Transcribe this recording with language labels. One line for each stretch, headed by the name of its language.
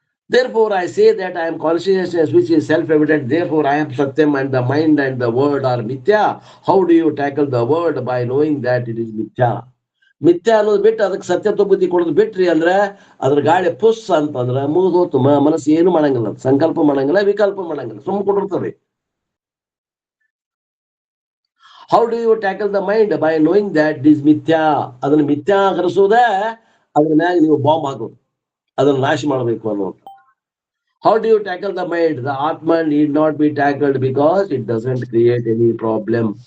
English: Therefore I say that I am consciousness which is self-evident. Therefore I am Satyam and the mind and the word are Mithya. How do you tackle the word? By knowing that it is Mithya.
Kannada: ಮಿಥ್ಯಾ ಅನ್ನೋದು ಬಿಟ್ಟು ಅದಕ್ಕೆ ಸತ್ಯತ್ವ ಬುದ್ಧಿ ಕೊಡೋದು ಬಿಟ್ರಿ ಅಂದ್ರೆ ಅದ್ರ ಗಾಳಿ ಪುಸ್ ಅಂತಂದ್ರ ಮುಗಿದೋತು. ಮನಸ್ಸು ಏನು ಮಾಡಂಗಿಲ್ಲ, ಸಂಕಲ್ಪ ಮಾಡಂಗಿಲ್ಲ, ವಿಕಲ್ಪ ಮಾಡಂಗಿಲ್ಲ, ಸುಮ್ಮ ಕೊಟ್ಟಿರ್ತದೆ.
English: How do you tackle the mind? By knowing that it is ಮಿಥ್ಯಾ.
Kannada: ಅದನ್ನ ಮಿಥ್ಯಾ ಕರೆಸೋದ, ಅದ್ರ ಮ್ಯಾಗ ನೀವು ಬಾಂಬ್ ಹಾಕೋದು, ಅದನ್ನ ನಾಶ ಮಾಡಬೇಕು ಅನ್ನೋದು.
English: How do you tackle the mind? The Atma need not be tackled because it doesn't create any problem.